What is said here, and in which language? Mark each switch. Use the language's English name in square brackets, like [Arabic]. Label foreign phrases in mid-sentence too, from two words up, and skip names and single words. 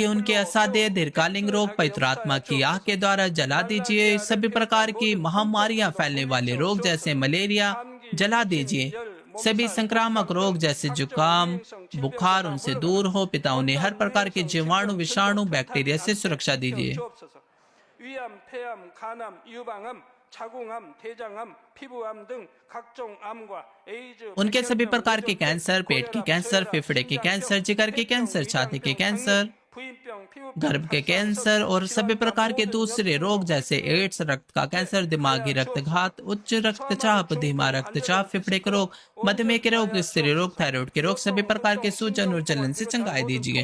[Hindi] उनके असाध्य दीर्घकालीन रोग पवित्र आत्मा की आग के द्वारा जला दीजिए। सभी प्रकार की महामारियां फैलने वाले रोग जैसे मलेरिया जला दीजिए। सभी संक्रामक रोग जैसे जुकाम, बुखार उनसे दूर हो। पिता उन्हें हर प्रकार के जीवाणु, विषाणु, बैक्टीरिया से सुरक्षा दीजिए। [Korean] 위암, 폐암, 간암, 유방암, 자궁암, 대장암, 피부암 등 각종 암과 에이즈, [Hindi] उनके सभी प्रकार के कैंसर, पेट के कैंसर, फेफड़े के कैंसर, जिगर के कैंसर, छाती के कैंसर, गर्भ के कैंसर और सभी प्रकार के दूसरे रोग जैसे एड्स, रक्त का कैंसर, दिमागी रक्तघात, उच्च रक्तचाप, धीमा रक्तचाप, फेफड़े के रोग, मधुमेह के रोग, स्त्री रोग, थायराइड के रोग, सभी प्रकार के सूजन और जलन से चंगाई दीजिए।